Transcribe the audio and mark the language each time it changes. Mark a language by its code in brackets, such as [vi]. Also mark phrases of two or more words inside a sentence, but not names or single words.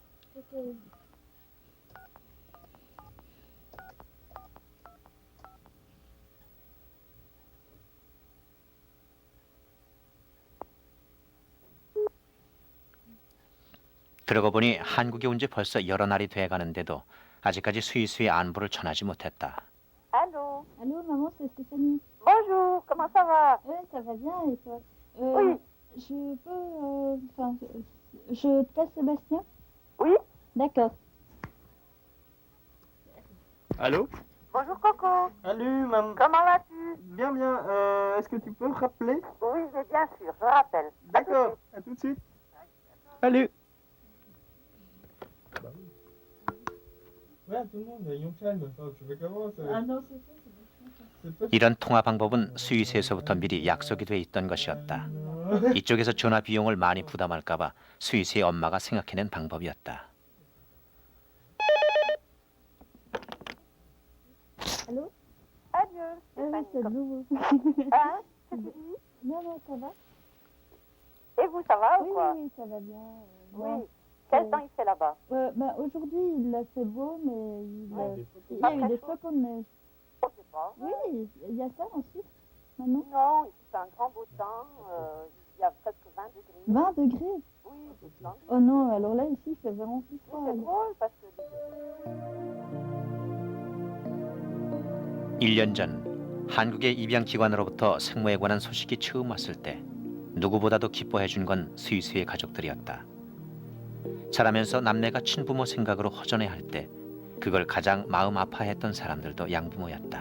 [ko] 그러고 보니 한국에 온 지 벌써 여러 날이 돼가는데도 아직까지 스위스의 안부를 전하지 못했다. [fr] Allô. Allô, maman, c'est Stéphanie. Bonjour, comment ça va? Oui, ça va bien et toi? Oui. Je peux. Enfin, je te passe Sébastien? Oui. D'accord. Allô? Bonjour Coco. Salut, maman. Comment vas-tu? Bien, bien. Est-ce que tu peux me rappeler? Oui, mais bien sûr, je rappelle. D'accord, à tout de suite. Salut. Ouais, tout le monde, Yongchan, tu veux qu'avance? non, c'est [ko] 이런 통화 방법은 스위스에서부터 미리 약속이 돼 있던 것이었다. 이쪽에서 전화 비용을 많이 부담할까봐 스위스의 엄마가 생각해낸 방법이었다. [fr] Allô? Adieu. Oui, c'est nouveau. Hein? Qu'est-ce que tu dis? Non, non, ça va? Et vous, ça va Oui, ou quoi? oui, ça va bien. Oui. Quel temps il fait là-bas? Bah, aujourd'hui, il a fait beau, mais il y Pas a eu très des chaud. flocons de neige. Je sais pas. Oui, il y a ça en Suisse, maintenant. Non, ici c'est un grand beau temps. Il y a presque 20 degrés. 20 degrés? Oui, tout le temps. Oh non, alors là, ici, il fait vraiment plus froid. C'est drôle parce que [ko] 1년 전 한국의 입양기관으로부터 생모에 관한 소식이 처음 왔을 때 누구보다도 기뻐해 준 건 스위스의 가족들이었다. 자라면서 남매가 친부모 생각으로 허전해할 때 그걸 가장 마음 아파했던 사람들도 양부모였다.